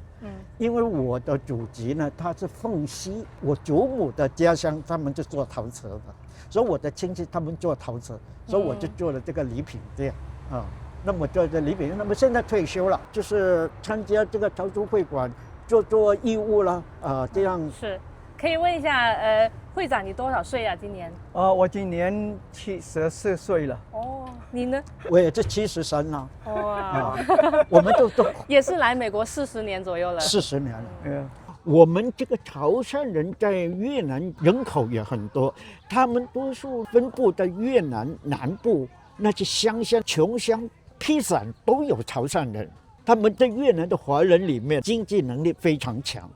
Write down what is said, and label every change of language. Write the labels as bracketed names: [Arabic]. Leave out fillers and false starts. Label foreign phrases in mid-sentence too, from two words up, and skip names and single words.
[Chinese] 因為我的祖籍呢，他是鳳西，我祖母的家鄉他們就做陶瓷的，所以我的親戚他們做陶瓷，所以我就做了這個禮品店啊。那麼做這禮品，那麼現在退休了，就是參加這個潮州會館做義務了，這樣是。可以問一下，會長你多少歲啊？今年？我今年74 歲了。哦，你呢？我也是73了。哇，我們都也是來美國40年左右了。 40年了。我們這個潮汕人在越南人口也很多，他們多數分布在越南南部那些鄉下窮鄉僻散都有潮汕人，他們在越南的華人裡面經濟能力非常強。